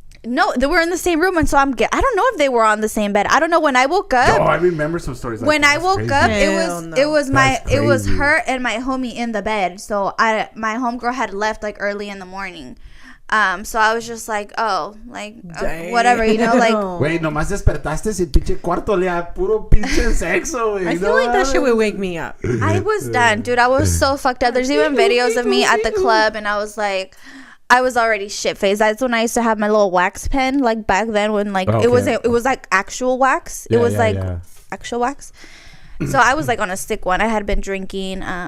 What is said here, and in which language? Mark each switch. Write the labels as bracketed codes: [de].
[en] No, they were in the same room, and so I don't know if they were on the same bed. I don't know. When I woke up, I remember some stories. Like when I woke up, it was her and my homie in the bed. So my homegirl had left like early in the morning. So I was just like, whatever, you know, like. [es] Wait, nomás despertaste si el pinche cuarto olía puro pinche sexo, güey. [en] I feel like that shit would wake me up. I was done, dude. I was so fucked up. There's even videos of me at the club, and I was like, I was already shit faced. That's when I used to have my little wax pen, like back then when like it was like actual wax. It was actual wax. So I was like on a sick one. I had been drinking.